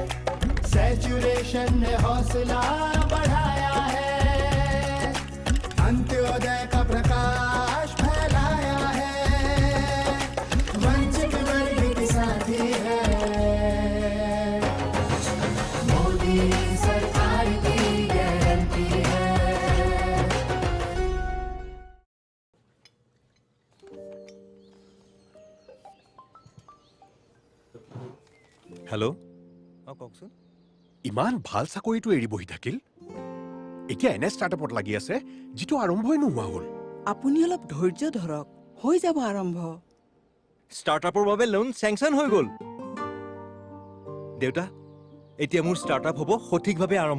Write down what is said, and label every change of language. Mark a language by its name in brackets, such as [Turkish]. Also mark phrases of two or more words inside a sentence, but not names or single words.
[Hindi] सैचुरेशन ने हौसला बढ़ाया है, अंत्योदय का प्रकाश फैलाया है, वंचित वर्ग के साथी है मोदी सरकार की गारंटी है। [Assamese] हेलो কওকচোন ইমান ভাল চাকৰিটো এৰি বহি থাকিল এতিয়া এনে ষ্টাৰ্টআপত লাগি আছে যিটো আৰম্ভই নোহোৱা হ'ল আপুনি অলপ ধৈৰ্য ধৰক হৈ যাব আৰম্ভ ষ্টাৰ্টআপৰ বাবে লোন চেংচন হৈ গ'ল দেউতা এতিয়া মোৰ ষ্টাৰ্টআপ হ'ব সঠিকভাৱে আৰম্ভ